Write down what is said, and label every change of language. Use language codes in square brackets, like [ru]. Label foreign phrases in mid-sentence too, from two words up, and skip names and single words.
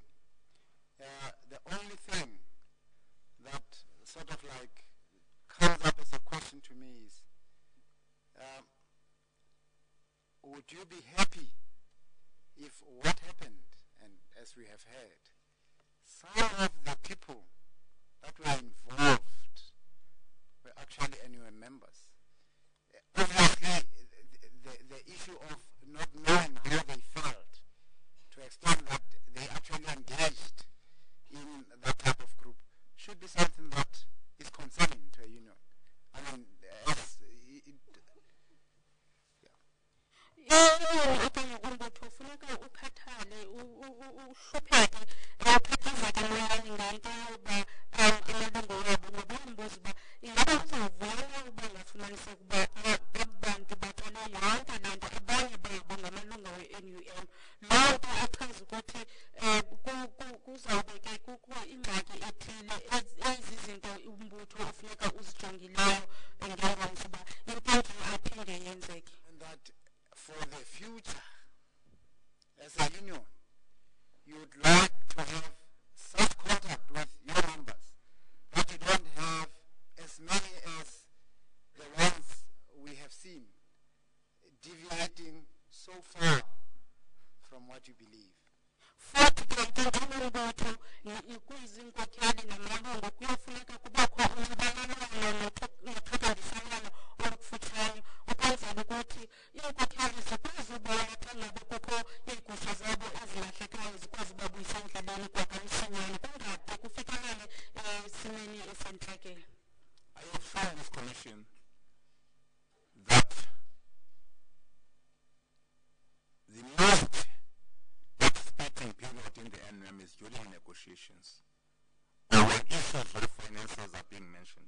[en] The only thing that sort of like comes up as a question to me is, would you be happy if what happened, and as we have heard, some of the people that were involved were actually NUM members? Obviously, the issue of not knowing how they felt to extent that they actually engaged in that type of group should be something that is concerning to a union. I mean, [xh] okanye umbutho funeka ukhathale uhlupheke uphathazeke moyeni ngento yoba amalungu wabo ngoba umbuza uba ingaba uzawuvuyela uba ngafumaniseka uba abantu baqale yonke le nto abanye babo ngamalunga we-NUM. Loo nto achaza ukuthi kuzawube ke kukho ingxaki ethile ezizinto umbutho ufuneka uzijongileyo ngengomso uba impilo aphinde yenzeke. [en] that for the future, as a union, you would like to have such contact with your members that you don't have as many as the ones we have seen deviating so far from what you believe. [xh] Futhi ke njengombutho kwizinkokheli namalungu kuyofuneka kubakho unxibelelwano nothothandisano olukufutshane ukwenzela ukuthi iinkokheli zikwazi ubona xa ngabe kukho iigusha zabo ezilahlekayo zikwazi ubabuyisa endleleni kwakamsinyane kungade kufikelele esimeni esentlekelo. [en] I have shown this commission that the most participating period in the NUM is during negotiations or when issues of finances are being mentioned.